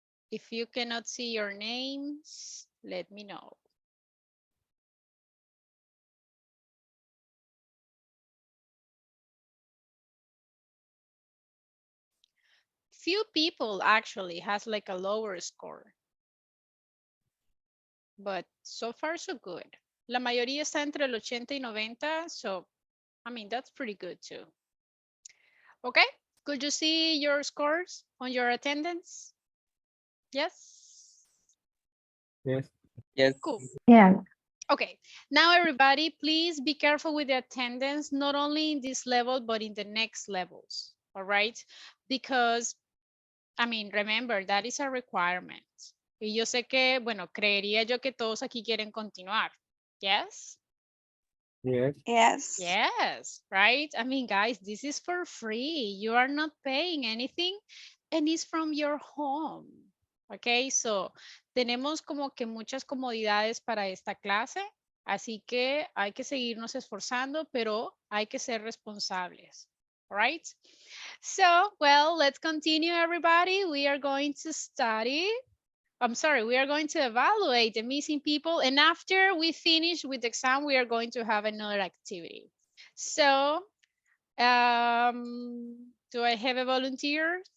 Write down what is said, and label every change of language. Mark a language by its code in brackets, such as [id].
[en] If you cannot see your names, let me know. Few people actually has like a lower score. But so far so good. [es] La mayoría está entre el 80 y 90, [en] so I mean that's pretty good too. Okay, could you see your scores on your attendance? Yes? Yes. Yes. Cool. Yeah. Okay, now everybody, please be careful with the attendance, not only in this level, but in the next levels, all right? Because, I mean, remember, that is a requirement. [es] Y yo sé que, bueno, creería yo que todos aquí quieren continuar. [en] Yes? Yes. Yes. Yes, right? I mean, guys, this is for free. You are not paying anything and it's from your home. [es] Okay, so tenemos como que muchas comodidades para esta clase, así que hay que seguirnos esforzando, pero hay que ser responsables. [en] All right? So, well, let's continue, everybody. We are going to study. We are going to evaluate the missing people. And after we finish with the exam, we are going to have another activity. So, do I have a volunteer?